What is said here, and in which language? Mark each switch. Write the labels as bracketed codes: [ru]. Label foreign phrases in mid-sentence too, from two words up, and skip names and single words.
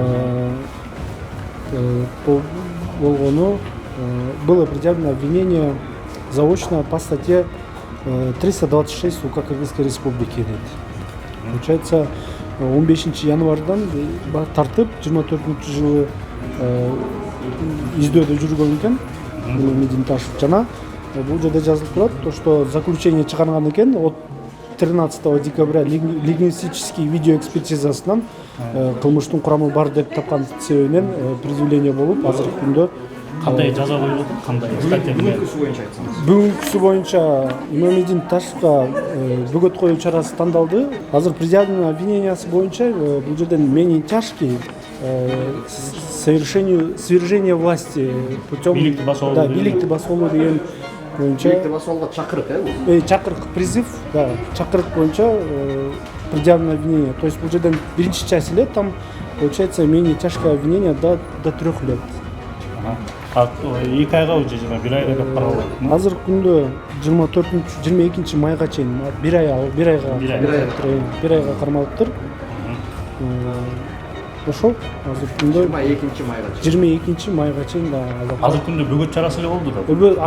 [ru] Болгону было предъявлено обвинение заочно по статье 326 УК Кыргызской Республики дейт. [ky] Получается, 15 январдан тартып 24 жылы издөөдө жүргөн экен Мемедин Ташев жана бул жерде жазылып турат, [ru] то что заключение [ky] чыгарган экен [ru] от 13 декабря лингвистический [ky] видеоэкспертизасынан кылмыштын курамы бар деп тапкан себебинен предъявление болуп азыркы күндө Кандай жаза коюлду? Кандай статья менен? Бүгүнкүсү боюнча Мемедин Ташевка бөгөт коюу чарасы тандалды. [ru] Азыр предъявлено [ky] обвинениясы боюнча бул жерден [ru] менее тяжкий свержение власти путем [ky] Бийликти басуу. Да, бийликти басуу деген боюнча. Бийликти басууга чакырык, Чакырык призыв, да, чакырык боюнча [ru] предъявлено обвинение. То есть [ky] бул жерден биринчи [ru] часть эле там получается менее тяжкое обвинение до 3 лет. [ky] 2 айга же жана 1 айга деп каралат. азыркы күндө 22 майга чейин 1 айга Bir ay. 1 айга кармалыптыр. Ошол азыркы күндө 22 майга чейин да Азыркы күндө бөгөт чарасы эле болду да.